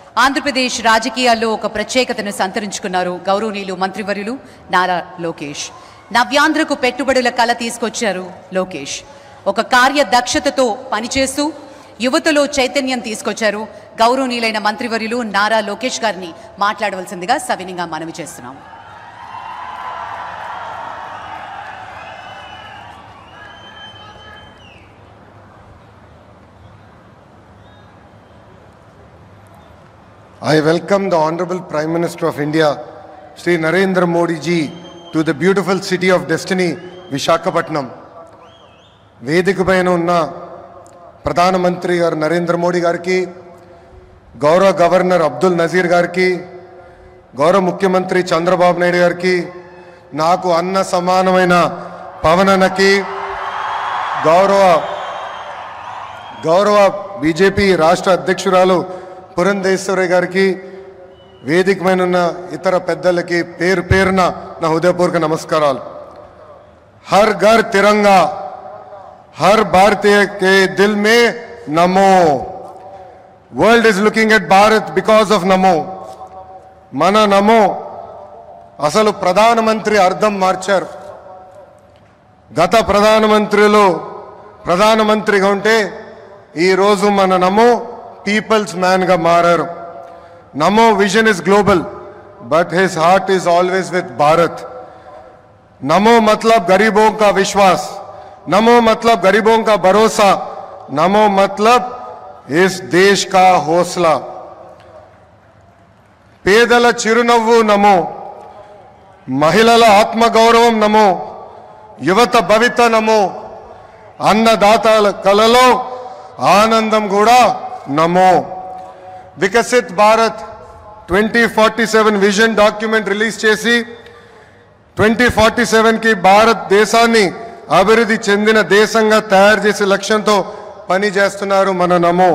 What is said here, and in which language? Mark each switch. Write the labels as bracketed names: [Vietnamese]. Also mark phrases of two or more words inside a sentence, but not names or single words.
[Telugu] ఆంధ్రప్రదేశ్ రాజకీయాల్లో ఒక ప్రత్యేకతను సంతరించుకున్నారు గౌరవనీయులు మంత్రివర్యులు నారా లోకేష్. నవ్యాంధ్రకు పెట్టుబడుల కళ తీసుకొచ్చారు లోకేష్. ఒక కార్యదక్షతతో పనిచేస్తూ యువతలో చైతన్యం తీసుకొచ్చారు. గౌరవనీయులైన మంత్రివర్యులు నారా లోకేష్ గారిని మాట్లాడవలసిందిగా సవినయంగా మనవి చేస్తున్నాం. [English] I welcome the Honorable Prime Minister of India, Shri Narendra Modi ji, to the beautiful city of destiny, Visakhapatnam. [Telugu] వేదిక పైన ఉన్న ప్రధానమంత్రి గారు నరేంద్ర మోడీ గారికి, గౌరవ గవర్నర్ అబ్దుల్ నజీర్ గారికి, గౌరవ ముఖ్యమంత్రి చంద్రబాబు నాయుడు గారికి, నాకు అన్న సమానమైన పవనన్నకి, గౌరవ బీజేపీ రాష్ట్ర అధ్యక్షురాలు పురంధేశ్వరి గారికి, వేదిక పైన ఉన్న ఇతర పెద్దలకి పేరు పేరున నా హృదయపూర్వక నమస్కారాలు. [Hindi] हर घर तिरंगा, हर भारतीय के दिल में नमो. [English] world is looking at Bharat because of NaMo. [Telugu] మన నమో అసలు ప్రధానమంత్రి అర్థం మార్చారు. గత ప్రధానమంత్రిగా ఉంటే ఈరోజు మన నమో [English] people's manga [Telugu] మారారు. [English] NaMo vision is global but his heart is always with Bharat. [Hindi] నమో मतलब गरीबों का विश्वास, नमो मतलब गरीबों का भरोसा, नमो मतलब इस देश का हौसला. [Telugu] పేదల చిరునవ్వు నమో, మహిళల ఆత్మగౌరవం నమో, యువత భవిత నమో, అన్నదాతల కలలో ఆనందం కూడా నమో. వికసిత్ భారత్ 2047 [English] vision document release [Telugu] చేసి 2047కి భారతదేశాన్ని అభివృద్ధి చెందిన దేశంగా తయారు చేసే లక్ష్యంతో పనిచేస్తున్నారు మన నమో.